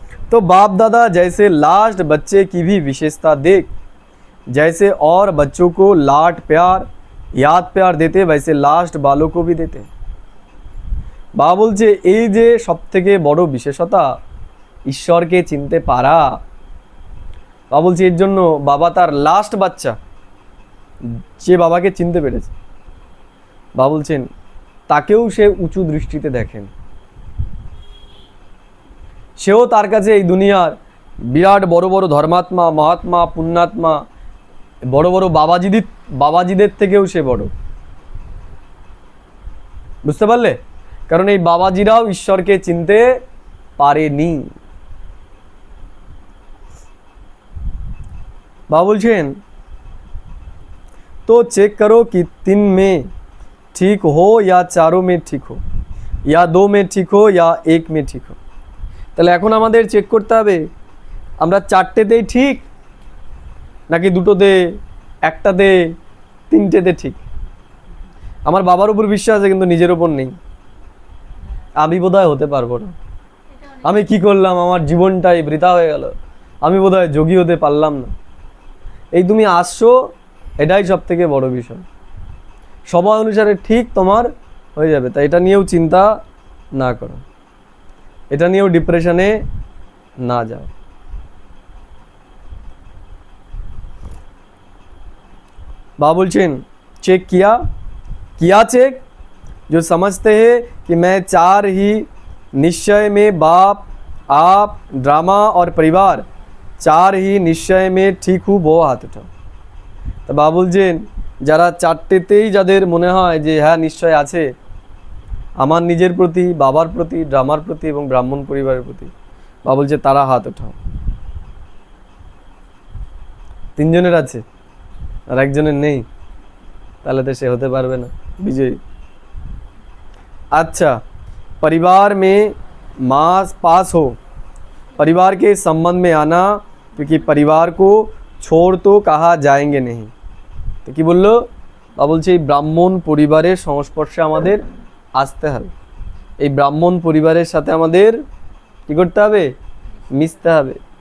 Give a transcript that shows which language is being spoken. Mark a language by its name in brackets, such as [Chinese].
[Hindi] तो बाप दादा जैसे लास्ट बच्चे की भी विशेषता देख, जैसे और बच्चों को लाड प्यार याद प्यार देते, वैसे लास्ट बालों को भी देते। [Bangla] বাবা বলছে এই যে সব থেকে বড় বিশেষতা ঈশ্বরকে চিনতে পারা, বাবা বলছে এর জন্য বাবা তার লাস্ট বাচ্চা যে বাবাকে চিনতে পেরেছে, বাবা বলছেন তাকেও সে উঁচু দৃষ্টিতে দেখেন। সেও তার কাছে এই দুনিয়ার বিরাট বড় বড় ধর্মাত্মা মহাত্মা পুণ্যাত্মা বড় বড় বাবাজিদের থেকেও সে বড়। বুঝতে পারলে? কারণ এই বাবাজিরাও ঈশ্বরকে চিনতে পারেনি। বাবা বলছেন [Hindi] तो चेक करो कि 3 में ठीक हो या 4 में ठीक हो या 2 में ठीक हो या 1 में ठीक हो। [Bangla] তাহলে এখন আমাদের চেক করতে হবে আমরা 4টেতেই ঠিক নাকি 2টোতে, 1টাতে, 3টেতে ঠিক। আমার বাবার উপর বিশ্বাস আছে কিন্তু নিজের উপর নেই। আমি বোধহয় হতে পারবো না, আমি কি করলাম, আমার জীবনটাই বৃথা হয়ে গেল, আমি বোধহয় যোগী হতে পারলাম না। এই তুমি আসছো, এটাই সব থেকে বড় বিষয়। সময় অনুসারে ঠিক তোমার হয়ে যাবে, তাই এটা নিয়েও চিন্তা না করো, এটা নিয়েও ডিপ্রেশনে না যাও। [Hindi] बाबा बोलचेन चेक किया चेक, जो समझते हैं कि मैं 4 ही निश्चय में बाप आप ड्रामा और परिवार 4 ही निश्चय में ठीक हूँ, वो हाथ उठाओ। तो बाबा बोलছেন [Bangla] যারা 4টেতেই যাদের মনে হয় যে হ্যাঁ নিশ্চয় আছে আমার নিজের প্রতি, বাবার প্রতি, ড্রামার প্রতি এবং ব্রাহ্মণ পরিবারের প্রতি, বাবা বলছে তারা হাত ওঠাও। 3 জনের আছে আর একজনের নেই, তাহলে তো সে হতে পারবে না বিজয়ী। [Hindi] अच्छा, परिवार में मास पास हो, परिवार के संबंध में आना, क्योंकि परिवार को छोड़ तो कहा जाएंगे नहीं। [Bangla] तो কি বললো বাবা বলছে এই ব্রাহ্মণ পরিবারের সংস্পর্শে আমাদের আসতে হবে, এই ব্রাহ্মণ পরিবারের সাথে আমাদের কি করতে হবে, মিশতে হবে।